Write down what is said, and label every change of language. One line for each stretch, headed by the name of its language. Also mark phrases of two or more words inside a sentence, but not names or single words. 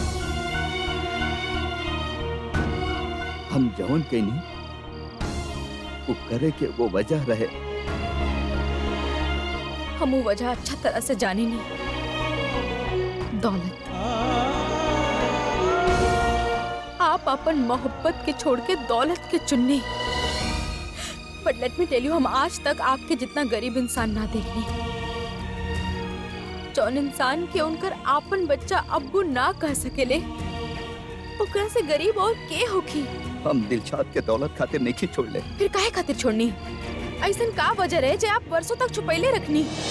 Bhojpuri: हम जवन कईनी वो करे के वो वजह रहे। हम वो वजह अच्छा तरह से जाने नहीं। दौलत, आप अपन मोहब्बत के छोड़ के दौलत के चुनने।
English: But let me tell you,
Bhojpuri: हम आज तक आपके जितना गरीब इंसान ना देखने। जौन इंसान के उनकर आपन बच्चा अब्बू ना कह सकेले, ओकरा से गरीब और के होखी। हम दिलशाद के दौलत खातिर नहीं छोड़ ले। फिर काहे खातिर छोड़नी? ऐसन का वजह रहे जे आप वर्षों तक छुपैले रखनी?